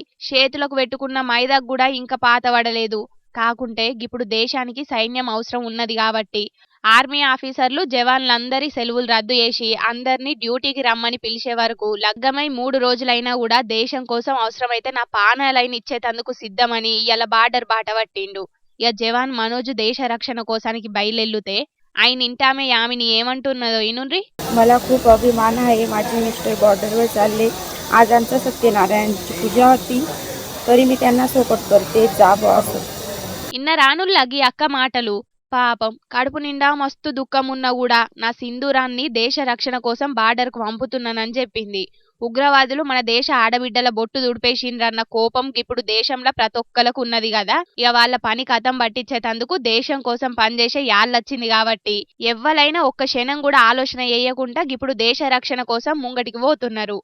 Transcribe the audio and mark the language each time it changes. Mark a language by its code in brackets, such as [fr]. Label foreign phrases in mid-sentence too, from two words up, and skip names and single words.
[te] చేతులకు పెట్టుకున్న మైదాకు కూడా ఇంకా పాత పడలేదు. కాకుంటే ఇప్పుడు దేశానికి సైన్యం అవసరం ఉన్నది కాబట్టి [en] army officers [te] జవాన్లందరి సెలవులు రద్దు చేసి అందరినీ డ్యూటీకి రమ్మని పిలిచే వరకు లగ్గమై 3 రోజులైనా కూడా దేశం కోసం అవసరమైతే నా ప్రాణాలైన ఇచ్చేటందుకు సిద్ధమని ఇలా బార్డర్ బాట పట్టిండు. ఇక జవాన్ మనోజ్ దేశ రక్షణ కోసానికి బయలుదేరితే ఆయన ఇంటామే యామిని ఏమంటున్నదో ఇనుండ్రి. [mr] मला खूप अभिमान आहे. माझे मिस्टर बॉर्डरवर चालले. आज आमच्या सत्यनारायणची पूजा होती, तरी मी त्यांना सपोर्ट करते. जा बॉस. [te] ఇన్న రానుల్లగి అక్క మాటలు పాపం కడుపు నిండా మస్తు దుఃఖం ఉన్నా కూడా నా సింధూరాన్ని దేశ రక్షణ కోసం బార్డర్కు పంపుతున్నానని చెప్పింది. ఉగ్రవాదులు మన దేశ ఆడబిడ్డల బొట్టు దుడిపేసిండ్రన్న కోపం ఇప్పుడు దేశంలో ప్రతి ఒక్కలకు ఉన్నది కదా. ఇక వాళ్ళ పని కథం పట్టించేటందుకు దేశం కోసం పనిచేసే యాళ్ళొచ్చింది కాబట్టి ఎవ్వలైనా ఒక్క క్షణం కూడా ఆలోచన చేయకుండా ఇప్పుడు దేశ రక్షణ కోసం ముంగటికి పోతున్నారు.